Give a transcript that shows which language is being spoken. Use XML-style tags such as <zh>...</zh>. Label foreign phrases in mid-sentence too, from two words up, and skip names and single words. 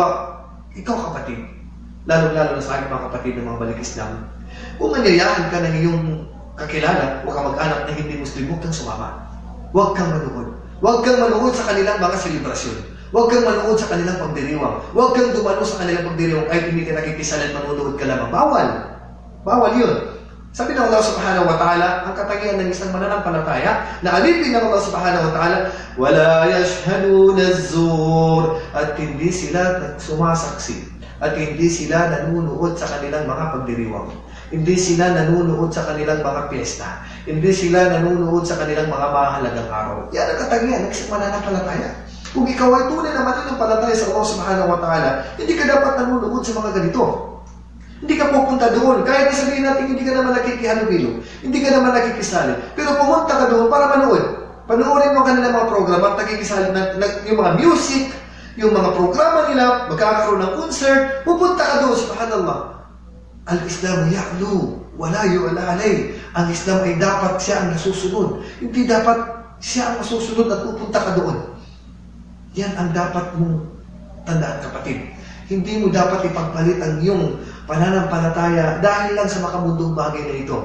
<tl>Ikaw kapatid, lalo-lalo na sa aking mga kapatid ng mga balik Islam, kung anyayahan ka ng iyong kakilala o kamag-anak na hindi Muslim, huwag kang sumama. Huwag kang manood. Huwag kang manood sa kanilang mga selebrasyon. Huwag kang manood sa kanilang pagdiriwang. Huwag kang dumalo sa kanilang pagdiriwang kahit hindi ka nakikisalan, manonood ka lamang. Bawal. Bawal yun. Sabi ng Allah</tl> <ar>سبحانه وتعالى,</ar> <tl>ang katangian ng isang mananampalataya na alipin ng Allah</tl> <ar>سبحانه وتعالى, ولا يشهدون الزور,</ar> <tl>at hindi sila sumasaksi. At hindi sila nanunood sa kanilang mga pagdiriwang. Hindi sila nanunood sa kanilang mga piyesta. Hindi sila nanunood sa kanilang mga mahalagang araw. Yan ang katangian ng isang mananampalataya. Kung ikaw ay tunay na mananampalataya sa Allah</tl> <ar>سبحانه وتعالى,</ar> <tl>hindi ka dapat nanunood sa mga ganito. Hindi ka pupunta doon. Kahit sabihin natin, hindi ka naman nakikihalubilo. Hindi ka naman nakikisali. Pero pumunta ka doon para manood. Panoorin mo kanilang mga program at nakikisali yung mga music, yung mga programa nila, magkakaroon ng concert, pupunta ka doon, subhanallah.</tl> <ar>الإسلام يعلو, ولا يعلى علي.</ar> <tl>Ang Islam ay dapat siya ang nasusunod. Hindi dapat siya ang nasusunod at pupunta ka doon. Yan ang dapat mong tandaan kapatid. Hindi mo dapat ipagpalit ang iyong pananampalataya dahil lang sa makamundong bagay na ito.</tl>